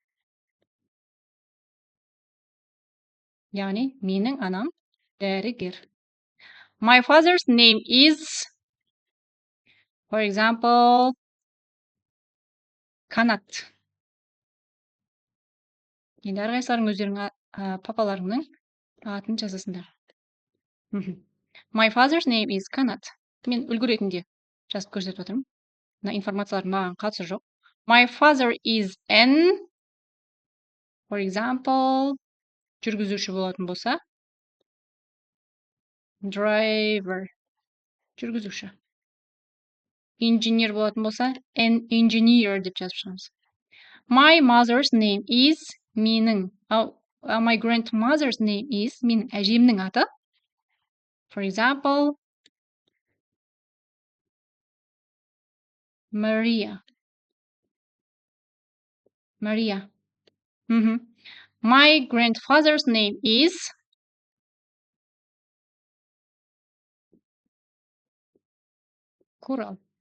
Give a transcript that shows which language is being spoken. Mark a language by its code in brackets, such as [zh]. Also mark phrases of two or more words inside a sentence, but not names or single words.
[kk] Яғни менің анам дәрігер. [en] My father's name is, for example, Канат. [kk] Енді әрқайсыларың өздерінің папаларыңның атын жазасыңдар. [en] My father's name is Канат. [kk] Мен үлгі ретінде жазып көрсетіп отырмын. Мына информациялар маған қатысы жоқ. [en] My father is N, for example, [kk] жүргізуші болатын болса, driver, жүргізуші. Engineer болатын болса, [en] an engineer [kk] деп жазып шығамыз. [en] My mother's name is, my grandmother's name is, [kk] менің әжемнің аты, [en] for example, Maria. My grandfather's name is Kural.